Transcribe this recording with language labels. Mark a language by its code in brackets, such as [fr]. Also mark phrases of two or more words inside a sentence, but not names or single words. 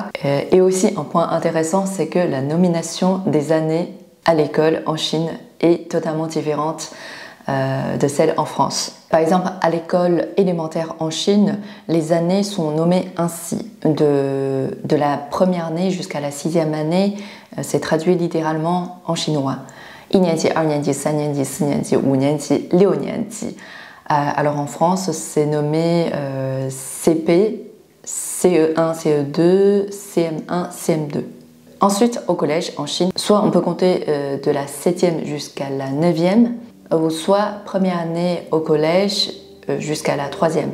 [fr] Et aussi un point intéressant, c'est que la nomination des années à l'école en Chine est totalement différente de celle en France. Par exemple, à l'école élémentaire en Chine, les années sont nommées ainsi. De la première année jusqu'à la 6e année, c'est traduit littéralement en chinois. [zh] 1 年级, 2年级, 3年级, 4年级, 5年级, 6年级. [fr] Alors en France, c'est nommé CP, CE1, CE2, CM1, CM2. Ensuite, au collège en Chine, soit on peut compter de la 7e jusqu'à la 9e, ou soit première année au collège jusqu'à la 3e.